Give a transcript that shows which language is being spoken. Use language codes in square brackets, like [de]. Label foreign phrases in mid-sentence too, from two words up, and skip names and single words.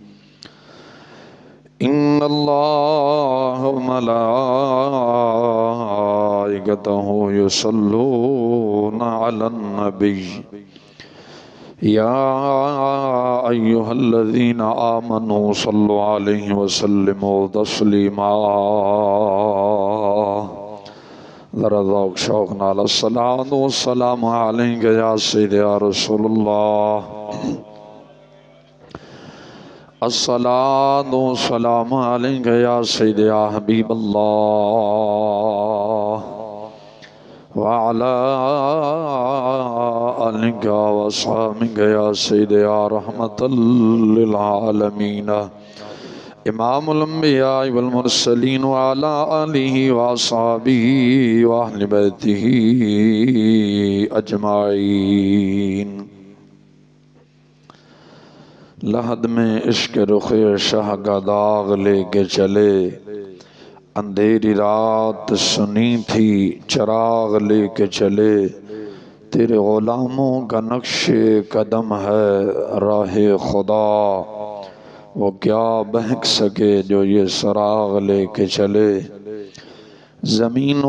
[ar] إن الله وملائكته يصلون على النبي يا أيها الذين آمنوا صلوا عليه وسلموا تسليما [pa] ذرا ذوق شوق نال [ar] الصلاة والسلام عليك يا سيدي يا رسول الله الصلاة والسلام عليك يا سيدي يا حبيب الله وعلى آلك وأصحابك يا سيدي يا رحمة للعالمين إمام الأنبياء والمرسلين وعلى آله وأصحابه وأهل بيته أجمعين [ur] لحد میں عشق رخ شاہ کا داغ لے کے چلے اندھیری رات سنی تھی چراغ لے کے چلے تیرے غلاموں کا نقش قدم ہے راہ خدا وہ کیا بہک سکے جو یہ سراغ لے کے چلے زمین و